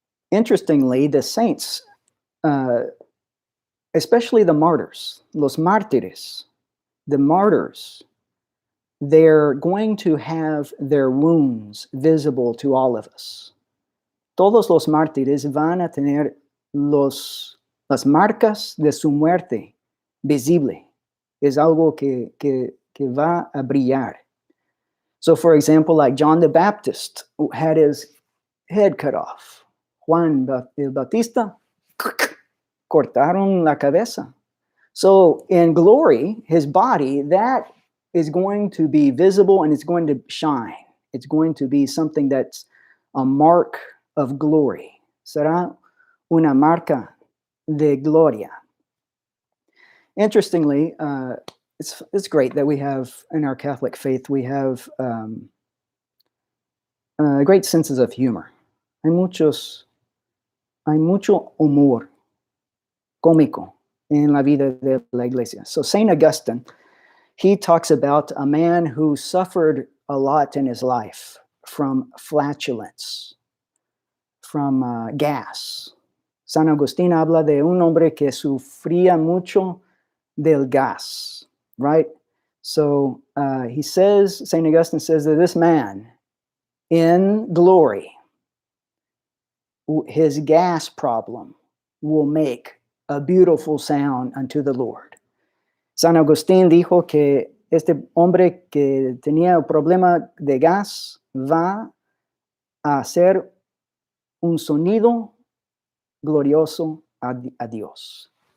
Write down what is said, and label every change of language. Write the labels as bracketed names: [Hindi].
[English] Interestingly, the saints, especially the martyrs, los mártires, the martyrs, they're going to have their wounds visible to all of us. [Spanish] Todos los mártires van a tener las marcas de su muerte visible. Es algo que va a brillar. [English] So, for example, like John the Baptist had his head cut off. [Spanish] Juan el Bautista, cortaron la cabeza. [English] So, in glory, his body, that is going to be visible and it's going to shine. It's going to be something that's a mark of glory. [Spanish] Será una marca de gloria. [English] Interestingly, it's great that we have, in our Catholic faith, we have great senses of humor. [Spanish] Hay mucho humor cómico en la vida de la iglesia. [English] So St. Augustine, he talks about a man who suffered a lot in his life from flatulence, from gas. [Spanish] San Agustín habla de un hombre que sufría mucho del gas, right? [English] So he says, St. Augustine says that this man in glory, his gas problem will make a beautiful sound unto the Lord. [Spanish] San Agustín dijo que este hombre que tenía el problema de gas va a hacer un sonido glorioso a Dios.